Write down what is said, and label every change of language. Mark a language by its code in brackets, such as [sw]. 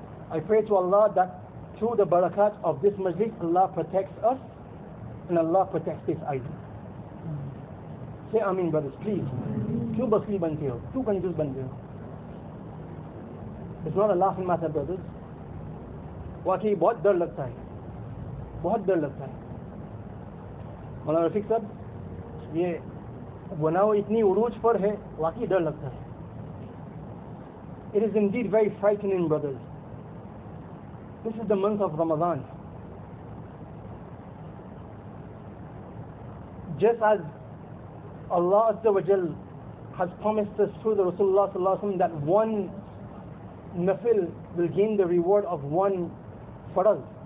[en] I pray to Allah that through the barakat of this Majlis, Allah protects us and Allah protects this island. Say Ameen, brothers, please. [hi] Kyun basli bante ho? [en] Kyun kanjus bante ho? It's not a laughing matter, brothers. [hi] वाकई बहुत डर लगता है, बहुत डर लगता है. मौलाना रफीक साहब, ये गुनाह इतनी उरूज पर है, वाकई डर लगता है. [en] It is indeed very frightening, brothers. This is the month of Ramadan. Just as Allah Azza wa Jal has promised us through the Rasulullah Salallahu Alaihi Wasallam that one nafil will gain the reward of one farad.